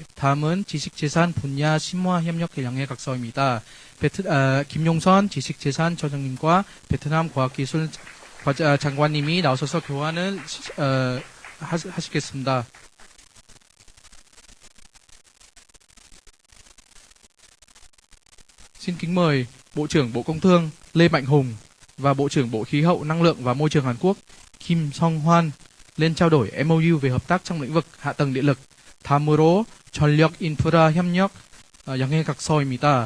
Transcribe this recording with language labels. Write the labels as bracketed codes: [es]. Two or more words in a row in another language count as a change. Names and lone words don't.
[ko] 다음은 지식재산 분야 심화 협력 양해 각서입니다. 김용선 지식재산 처장님과 베트남 과학기술 장관님이 나오셔서 교환을 하시겠습니다. [vi] Xin kính mời Bộ trưởng Bộ Công Thương Lê Mạnh Hùng và Bộ trưởng Bộ Khí hậu, Năng lượng và Môi trường Hàn Quốc Kim Song Hwan lên trao đổi MOU về hợp tác trong lĩnh vực hạ tầng điện lực. [ko] 다음으로 전력 인프라 협력 양해각서입니다.